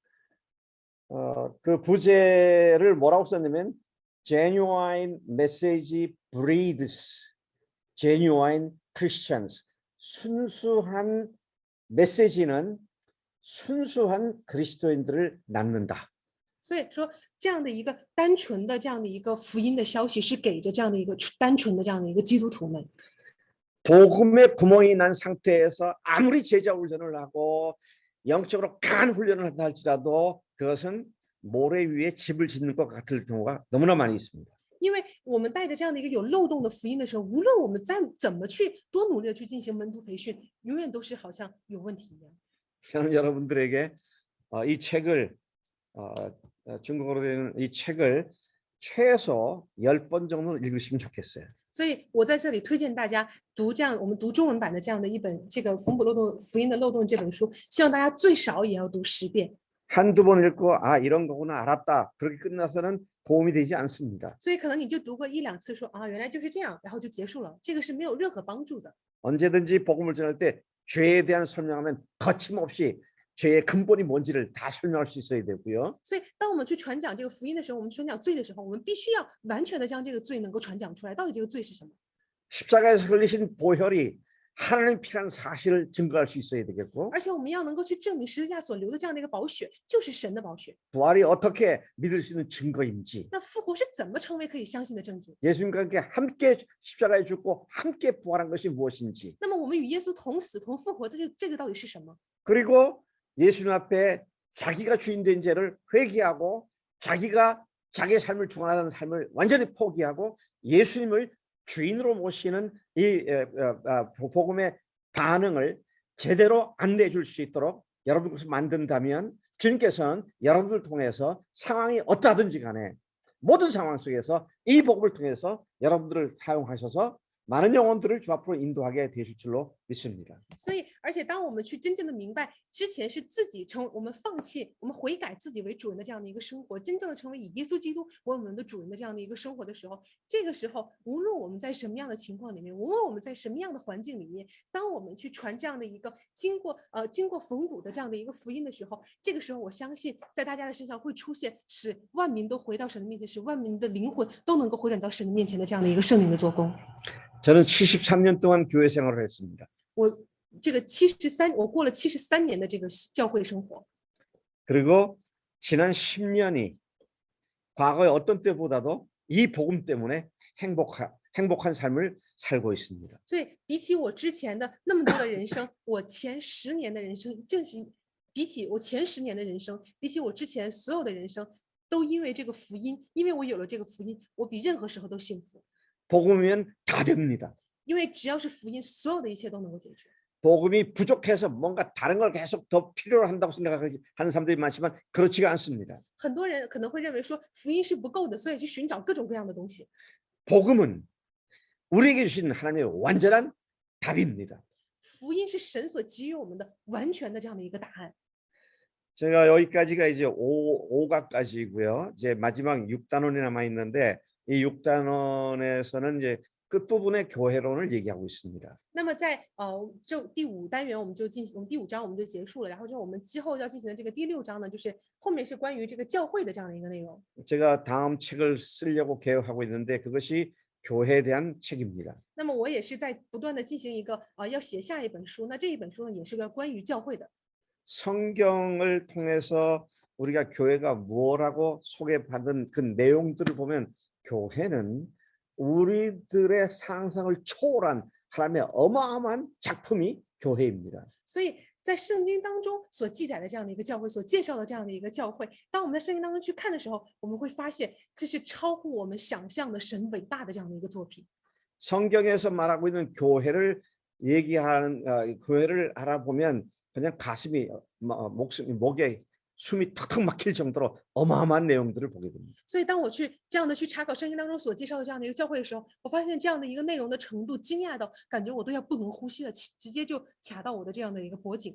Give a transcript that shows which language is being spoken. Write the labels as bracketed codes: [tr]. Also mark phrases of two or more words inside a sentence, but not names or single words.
[ko] 그 부제를 뭐라고 썼냐면 [en] genuine message breeds genuine Christians. [ko] 순수한 메시지는 순수한 그리스도인들을 낳는다. [zh] 所以说，这样的一个单纯的这样的一个福音的消息，是给着这样的一个单纯的这样的一个基督徒们。 [ko] 복음의 구멍이 난 상태에서 아무리 제자 훈련을 하고 영적으로 강한 훈련을 한다 할지라도 그것은 모래 위에 집을 짓는 것 같을 경우가 너무나 많이 있습니다. [zh] 因为我们带着这样的一个有漏洞的福音的时候，无论我们怎么去多努力的去进行门徒培训，永远都是好像有问题一样。 [ko] 저는 여러분들에게 이 책을 중국어로 된 이 책을 최소 10번 정도는 읽으시면 좋겠어요. [zh] 所以我在这里推荐大家读这样我们读中文版的这样的一本这个缝补漏洞福音的漏洞这本书，希望大家最少也要读10遍。 [ko] 한두 번 읽고 아 이런 거구나 알았다 그렇게 끝나서는 도움이 되지 않습니다. [zh] 所以可能你就读过1、2次说啊原来就是这样，然后就结束了，这个是没有任何帮助的。 [ko] 언제든지 복음을 전할 때 죄에 대한 설명하면 거침없이 죄의 근본이 뭔지를 다 설명할 수 있어야 되고요. [zh] 所以当我们去传讲这个福音的时候，我们传讲罪的时候，我们必须要完全的将这个罪能够传讲出来，到底这个罪是什么？ [ko] 십자가에서 흘리신 보혈이 하나님 피라는 사실을 증거할 수 있어야 되겠고 [zh] 而且我们要能够去证明十字架所流的这样的一个宝血就是神的宝血。 [ko] 부활이 어떻게 믿을 수 있는 증거인지 [zh] 那复活是怎么成为可以相信的证据？ [ko] 예수님과 함께 십자가에 죽고 함께 부활한 것이 무엇인지 [zh] 那么我们与耶稣同死同复活的这个到底是什么？ [ko] 그리고 예수님 앞에 자기가 주인된 죄를 회개하고 자기가 자기의 삶을 주관하는 삶을 완전히 포기하고 예수님을 주인으로 모시는 이 복음의 반응을 제대로 안내해 줄 수 있도록 여러분 것을 만든다면 주님께서는 여러분들 통해서 상황이 어떠하든지 간에 모든 상황 속에서 이 복음을 통해서 여러분들을 사용하셔서 많은 영혼들을 주 앞으로 인도하게 되실 줄로 믿습니다. [zh] 所以，而且当我们去真正的明白之前是自己我们放弃、我们悔改自己为主人的这样的一个生活，真正的成为以耶稣基督为我们的主人的这样的一个生活的时候，这个时候，无论我们在什么样的情况里面，无论我们在什么样的环境里面，当我们去传这样的一个经过缝补的这样的一个福音的时候，这个时候我相信在大家的身上会出现使万民都回到神的面前，使万民的灵魂都能够回转到神的面前的这样的一个圣灵的做工。 [ko] 저는 73년 동안 교회 생활을 했습니다. [zh] 我过了73年的这个教会生活。 [ko] 그리고 지난 10년이 과거의 어떤 때보다도 이 복음 때문에 행복한 삶을 살고 있습니다. [zh] 所以比起我之前的那么多的人生，我前10年的人生，正是比起我前10年的人生，比起我之前所有的人生，都因为这个福音，因为我有了这个福音，我比任何时候都幸福。 [ko] 복음이면 다 됩니다. [zh] 因为只要是福音，所有的一切都能够解决。 [ko] 복음이 부족해서 뭔가 다른 걸 계속 더 필요로 한다고 생각하는 사람들이 많지만 그렇지가 않습니다. [zh] 很多人可能会认为说福音是不够的，所以去寻找各种各样的东西。 [ko] 복음은 우리에게 주신 하나님의 완전한 답입니다. [zh] 福音是神所给予我们的完全的这样的一个答案。 [ko] 제가 여기까지가 이제 5가까지고요. 이제 마지막 6단원이 남아 있는데 이 6단원에서는 이제 끝부분의 교회론을 얘기하고 있습니다. [zh] 那么在就第5单元我们第5章我们就结束了，然后我们之后要进行的这个第6章呢，就是后面是关于这个教会的这样的一个内容。 [ko] 제가 다음 책을 쓰려고 계획하고 있는데 그것이 교회에 대한 책입니다. [zh] 那么我也是在不断的进行一个要写下一本书，那这一本书呢也是个关于教会的。 [ko] 성경을 통해서 우리가 교회가 뭐라고 소개받은 그 내용들을 보면 교회는 우리들의 상상을 초월한 하나님의 어마어마한 작품이 교회입니다. [zh] 所以在圣经当中所记载的这样的一个教会，所介绍的这样的一个教会，当我们在圣经当中去看的时候，我们会发现这是超乎我们想象的神伟大的这样的一个作品。 [ko] 성경에서 말하고 있는 교회를 얘기하는 교회를 알아보면 그냥 가슴이 목에 숨이 턱턱 막힐 정도로 어마어마한 내용들을 보게 됩니다. [zh] 所以当我这样的去查考圣经当中所介绍的这样的一个教会的时候，我发现这样的一个内容的程度惊讶到感觉我都要不能呼吸了，直接就卡到我的这样的一个脖颈。